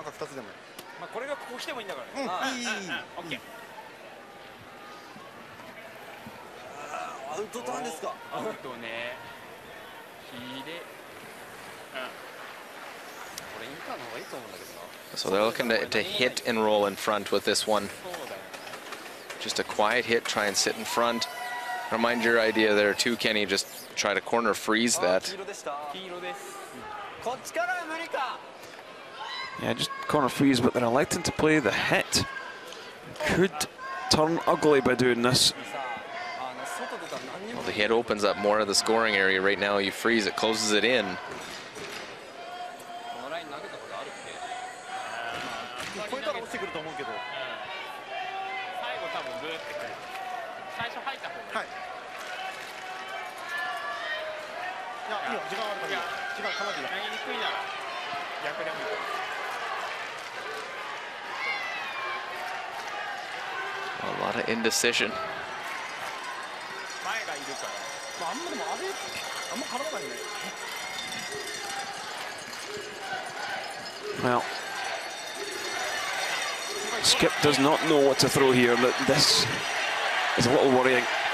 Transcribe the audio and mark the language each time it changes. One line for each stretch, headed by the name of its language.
Japanese: 赤2つでもいい。まあこれがここ来てもいいんだからね。いい。オッケー。アウトターンですか。アウトね。火で。これインターの方がいいと思うんだけどな。
English: So they're looking to hit and roll in front with this one. Just a quiet hit, try and sit in front. Remind your idea there too, Kenny. Just try to corner freeze that.
Japanese: 黄色です。こっちからは無理か。
English: Yeah, just corner freeze, but they're electing to play the hit. Could turn ugly by doing this. Well, the hit opens up more of the scoring area. Right now, you freeze it, closes it in.
Japanese: このライン投げたことあるっけ？超えたら落ちてくると思うけど。最後多分ブーってくる。最初入った方がいい。はい。いや、いいよ、時間あるからいいよ。時間かなりいいよ。投げにくいなら逆でもいいと思う。
English: A lot of indecision.
Japanese: 前がいるから。まあ、あんまでもあれ、あんま絡まないね。
English: Well, Skip does not know what to throw here. This is a little worrying.